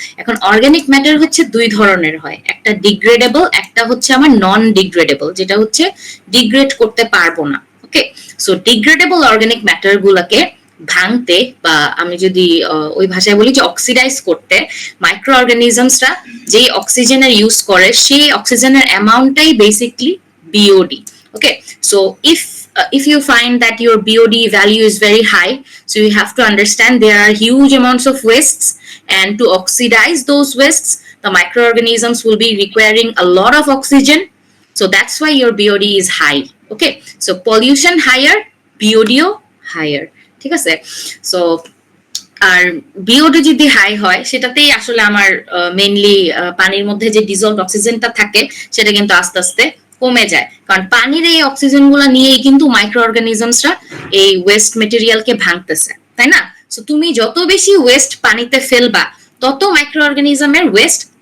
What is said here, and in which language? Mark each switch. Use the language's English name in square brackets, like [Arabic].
[Bangla] এখন organic matter হচ্ছে দুই ধরনের হয়, একটা ডিগ্রেডেবল, একটা হচ্ছে আমার নন ডিগ্রেডেবল, যেটা হচ্ছে ডিগ্রেড করতে পারবো না, ওকে। সো ডিগ্রেডেবল অর্গানিক ম্যাটার গুলাকে ভাঙতে, বা আমি যদি ওই ভাষায় বলি যে অক্সিডাইজ করতে, মাইক্রো অর্গানিজমসরা যেই অক্সিজেনের ইউজ করে সেই অক্সিজেনের অ্যামাউন্টটাই basically BOD, okay. [English] So if you find that your BOD value is very high, so you have to understand there are huge amounts of wastes, and to oxidize those wastes the microorganisms will be requiring a lot of oxygen, so that's why your BOD is high, okay. So pollution higher, BOD higher, [Bangla] ঠিক আছে। So আর BOD যদি high হয়, সেটাতেই আসলে আমার mainly পানির মধ্যে যে ডিজলভড অক্সিজেনটা থাকে সেটা কিন্তু আস্তে আস্তে কমে যায়, কারণ পানির এই অক্সিজেন গুলা নিয়েই কিন্তু মাইক্রো অর্গানিজমসরা এই ওয়েস্ট মেটেরিয়ালকে ভাঙতেছে, তাই না। সো তুমি যত বেশি ওয়েস্ট পানিতে ফেলবা, তত মাইক্রো অর্গানিজমের ওয়েস্ট